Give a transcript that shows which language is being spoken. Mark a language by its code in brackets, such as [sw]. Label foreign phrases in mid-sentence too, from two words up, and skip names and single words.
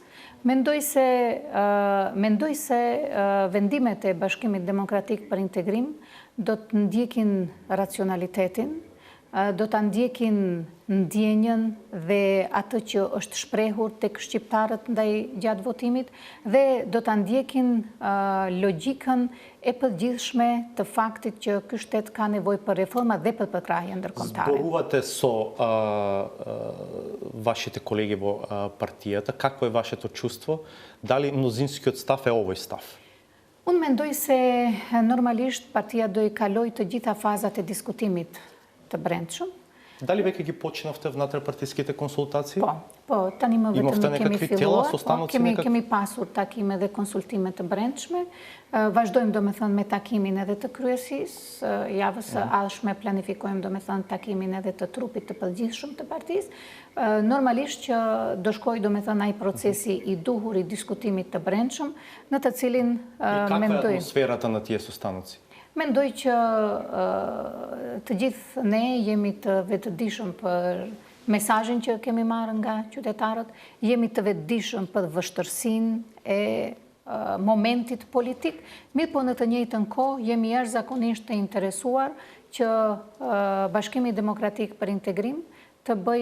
[sq] Mendoj se vendimet e Bashkimit Demokratik për Integrim do të ndjekin racionalitetin, do të ndjekin ndjenjën dhe atë që është shprehur tek shqiptarët ndaj gjatë votimit dhe do të ndjekin logjikën e përgjithshme të faktit që ky shtet ka nevojë për reforma dhe për përkrahje ndërkombëtare. [mk] Зборувате со вашите колеги во партијата, какво е вашето чувство? Дали мнозинскиот став е овој став? [sq] Unë mendoj se normalisht partia do I kaloj të gjitha fazat e diskutimit të brendshëm. [mk] Дали веќе ги почнавте внатрешпартиските консултации? [sq] Po, tani më vetëm kemi filluar, kemi pasur takime dhe konsultime të brendshme, vazhdojmë domethënë me takimin edhe të kryesisë, javës së ardhshme planifikojmë domethënë takimin edhe të trupit të përgjithshëm të partisë. Normalisht që do shkojë domethënë ai procesi I duhur I diskutimit të brendshëm, në të cilin mendoj. [mk] Kakva е атмосферата на тие состаноци? [sq] Mendoj që të gjithë ne jemi të vetëdijshëm për mesazhin që kemi marrë nga qytetarët, jemi të vetëdijshëm për vështirësinë e momentit politik, mirë po në të njëjtën kohë jemi jashtëzakonisht të interesuar që Bashkimi Demokratik për Integrim të bëj